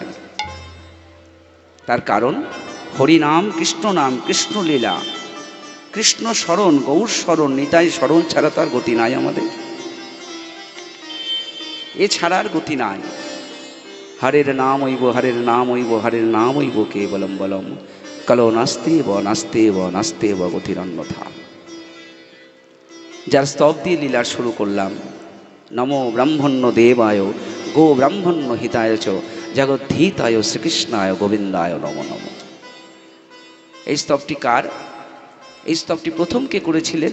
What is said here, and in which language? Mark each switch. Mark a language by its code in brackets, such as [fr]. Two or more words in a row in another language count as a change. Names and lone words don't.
[bn] তার কারণ হরিনাম কৃষ্ণ নাম কৃষ্ণ লীলা, কৃষ্ণ স্মরণ গৌর স্মরণ নিতাই স্মরণ ছাড়া তার গতি নাই আমাদের, এছাড়ার গতি নাই। [sa] হরের নাম হইব হরের নাম হইব হরের নাম হইব কেবলম বলম কলো নাস্তেব নাস্তেব নাস্তেব গতিরন্যথা। [bn] যার স্তব দিয়ে লীলার শুরু করলাম, [sa] নমো ব্রাহ্মণ্য দেবায় গো ব্রাহ্মণ্য হিতায় চ জগদ্ধিতায় শ্রীকৃষ্ণায় গোবিন্দায় নমো নমো। [bn] এই স্তবটি কার? এই স্তবটি প্রথম কে করেছিলেন?